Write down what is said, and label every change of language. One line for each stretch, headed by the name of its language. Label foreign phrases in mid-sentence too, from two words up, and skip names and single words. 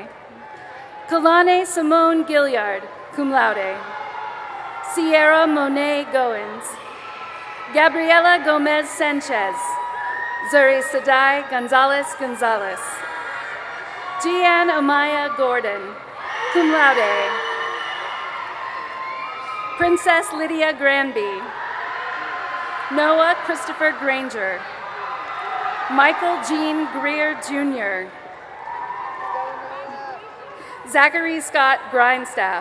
English: Kalane Simone Gilliard,
Latin: cum laude.
English: Sierra Monet Goins. Gabriela Gomez Sanchez. Zuri Sadai Gonzalez Gonzalez. Jeanne Amaya Gordon,
Latin: cum laude.
English: Princess Lydia Granby. Noah Christopher Granger. Michael Jean Greer Jr. Zachary Scott Grindstaff.